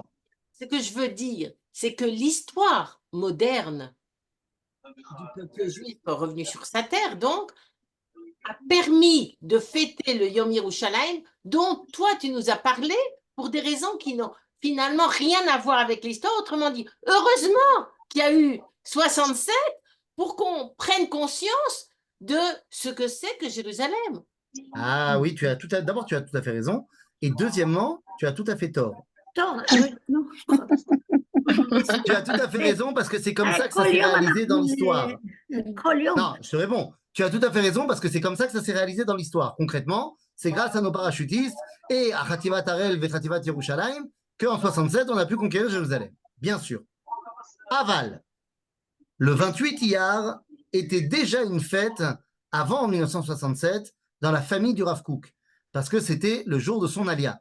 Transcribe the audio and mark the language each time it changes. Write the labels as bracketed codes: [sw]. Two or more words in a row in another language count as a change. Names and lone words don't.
[fr] Ce que je veux dire, c'est que l'histoire moderne du peuple juif revenu sur sa terre, donc, a permis de fêter le Yom Yerushalayim, dont toi, tu nous as parlé pour des raisons qui n'ont finalement rien à voir avec l'histoire. Autrement dit, heureusement qu'il y a eu 67 pour qu'on prenne conscience de ce que c'est que Jérusalem. Ah oui, d'abord, tu as tout à fait raison. Et deuxièmement, tu as tout à fait tort. [he] טוב, נו, [fr] Tu as tout à fait raison parce que c'est comme ça que ça s'est réalisé dans l'histoire. [he] כל יום. [fr] Non, je te réponds. Tu as tout à fait raison parce que c'est comme ça que ça s'est réalisé dans l'histoire. Concrètement, c'est grâce à nos parachutistes et à Khativat Harel et Khativat Yerushalayim qu'en 67, on a pu conquérir Jérusalem. Bien sûr. Aval, le 28 Iyar était déjà une fête avant 1967 dans la famille du Rav Kook parce que c'était le jour de son alia.